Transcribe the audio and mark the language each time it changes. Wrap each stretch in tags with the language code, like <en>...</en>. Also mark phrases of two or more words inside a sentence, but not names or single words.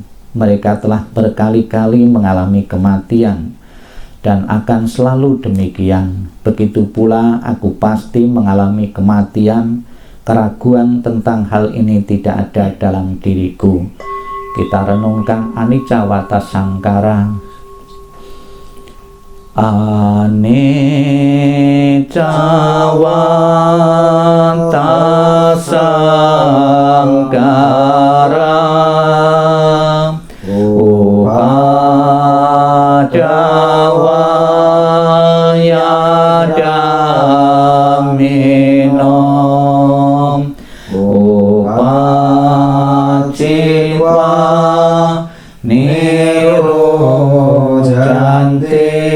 <id>Mereka telah berkali-kali mengalami kematian dan akan selalu demikian. Begitu pula aku pasti mengalami kematian. Keraguan tentang hal ini tidak ada dalam diriku. Kita renungkan</id> <pi>anicca wata sangkara. Anicca wata sangkara, upaddawa yadamino, upacitwa nirojanti,</pi>